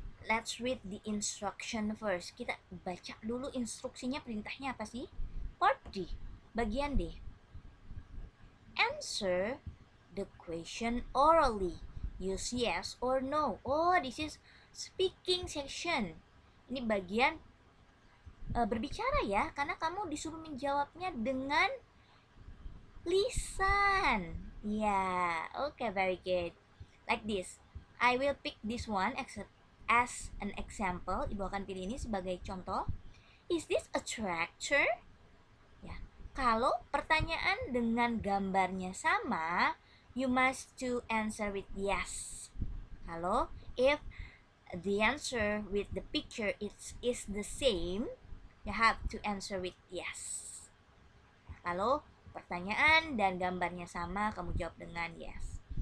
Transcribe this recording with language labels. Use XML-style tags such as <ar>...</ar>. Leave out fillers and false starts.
<en>Let's read the instruction first.</en> <id>Kita baca dulu instruksinya, perintahnya apa sih?</id> <en>Part D,</en> <id>bagian D.</id> <en>Answer the question orally. Use yes or no. Oh, this is speaking section.</en> <id>Ini bagian berbicara ya, karena kamu disuruh menjawabnya dengan lisan.</id> <en>Yeah, okay, very good. Like this. I will pick this one as an example.</en> <id>Ibu akan pilih ini sebagai contoh.</id> <en>Is this a tractor?</en> <id>Ya. Kalau pertanyaan dengan gambarnya sama,</id> <en>you must to answer with yes. Kalau if the answer with the picture is the same, you have to answer with yes.</en> <id>Kalau pertanyaan dan gambarnya sama, kamu jawab dengan yes.</id>